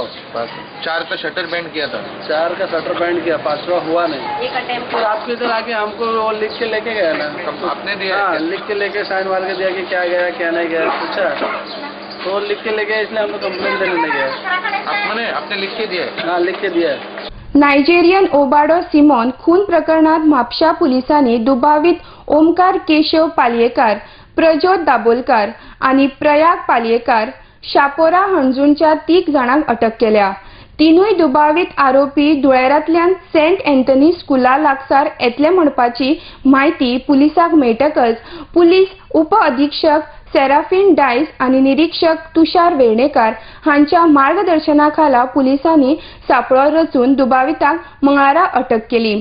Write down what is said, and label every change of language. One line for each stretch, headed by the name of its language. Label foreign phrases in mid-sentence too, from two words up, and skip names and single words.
Hindi: 4 का शटर बैंड किया था. 4 का शटर बैंड किया, 5वां हुआ नहीं. एक अटेम्प्ट तो आपको इधर आके हमको वो लिख के लेके गया ना. आपने दिया? हाँ लिख के लेके साइन मार के दिया कि क्या गया क्या नहीं गया पूछा तो लिख के ले गया, इसलिए हम लोग कंप्लेन देने नहीं गया. आपने लिख के दिया? हाँ लिख के दिया.
Konkani: नायजेरियन ओबाडो सिमोन खून प्रकरणात म्हापशा पुलिसांनी दुबावित ओमकार केशव पालयेकार, प्रज्योत दाबोलकार आणि प्रयाग पालयेकार शापोरा हणजूंच्या 3 जाणांक अटक केल्या. तीनूय दुबावित आरोपी दुळेरांतल्यान सेंट अँथनी स्कुला लागसार येतले म्हणपाची म्हायती पुलिसांक मेळटकच पुलीस उप अधीक्षक सेराफीन डायस आणि निरीक्षक तुषार वेर्णेकार हांच्या मार्गदर्शनाखाला पुलिसांनी सापळो रचून दुबावितांक मंगळारा अटक केली.